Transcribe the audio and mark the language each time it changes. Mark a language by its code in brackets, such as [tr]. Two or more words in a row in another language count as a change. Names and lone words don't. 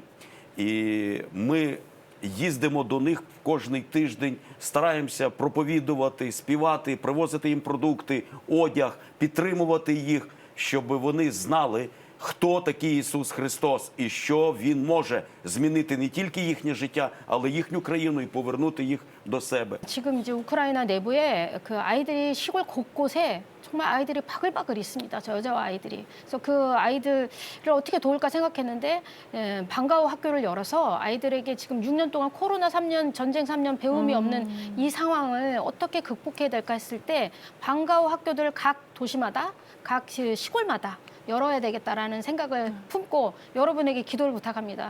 [uk] І ми їздимо до них кожний тиждень, стараємося проповідувати, співати, привозити їм продукти, одяг, підтримувати їх, щоб вони знали, хто такий Ісус Христос і що Він може змінити не тільки їхнє життя, але їхню країну і повернути їх до себе. [ko] 지금 이제 우크라이나 내부에 그 아이들이 시골 곳곳에 정말 아이들이 바글바글 있습니다. 저 여자와 아이들이. 그래서 그 아이들을 어떻게 도울까 생각했는데 방과후 학교를 열어서 아이들에게 지금 6년 동안 코로나 3년, 전쟁 3년 배움이 없는 이 상황을 어떻게 극복해야 될까 했을 때 방과후 학교들을 각 도시마다, 각 시골마다 열어야 되겠다라는 생각을 품고 여러분에게 기도를 부탁합니다.